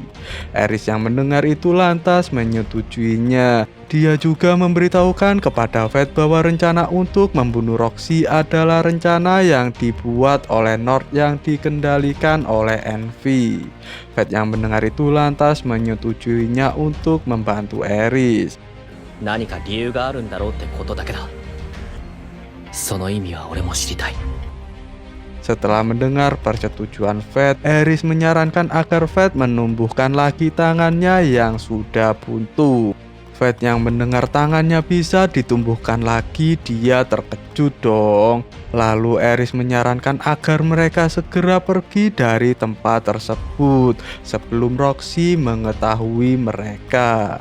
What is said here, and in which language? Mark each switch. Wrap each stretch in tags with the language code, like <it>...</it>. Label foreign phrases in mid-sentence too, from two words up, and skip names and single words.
<id>Aris yang mendengar itu lantas menyetujuinya. Dia juga memberitahukan kepada Fate bahwa rencana untuk membunuh Roxy adalah rencana yang dibuat oleh Nord yang dikendalikan oleh Envy. Fate yang mendengar itu lantas menyetujuinya untuk membantu Aris.</id> <ja>何か理由があるんだろうってことだけだ。その意味は俺も知りたい。</ja> <id>Setelah mendengar persetujuan Fate, Aris menyarankan agar Fate menumbuhkan lagi tangannya yang sudah buntu. Fate yang mendengar tangannya bisa ditumbuhkan lagi, dia terkejut dong. Lalu Aris menyarankan agar mereka segera pergi dari tempat tersebut sebelum Roxy mengetahui mereka.</id>